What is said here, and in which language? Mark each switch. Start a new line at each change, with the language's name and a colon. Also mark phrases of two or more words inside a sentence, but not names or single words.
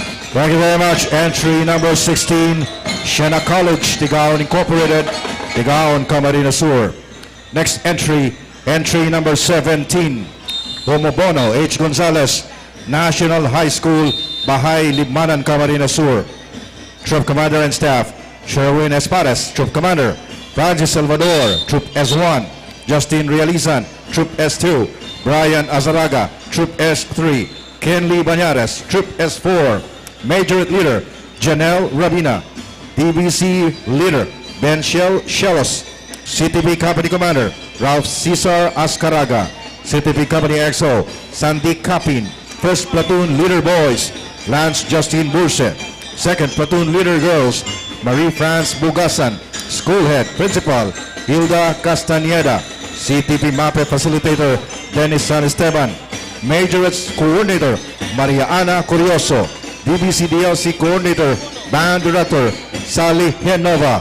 English: Thank you very much. Entry number 16, Siena College, Tigaon Incorporated, Tigaon, Camarines Sur. Next entry, entry number 17, Homobono H. Gonzalez, National High School, Bahay, Libmanan, Camarines Sur. Troop Commander and Staff, Sherwin Espares, Troop Commander, Francis Salvador, Troop S1, Justin Realizan, Troop S2, Brian Azaraga, Troop S3, Kenley Banyares, Troop S4, Major Leader, Janelle Rabina, DBC Leader, Ben Shelos, CTP Company Commander, Ralph Cesar Ascaraga, CTP Company XO, Sandy Capin, 1st Platoon Leader Boys, Lance Justin Burse, 2nd Platoon Leader Girls, Marie-France Bugasan, School Head Principal, Hilda Castañeda, CTP MAPEH Facilitator, Dennis San Esteban, Majorettes Coordinator, Maria Ana Curioso, DBC DLC Coordinator, Band Director, Sally Henova.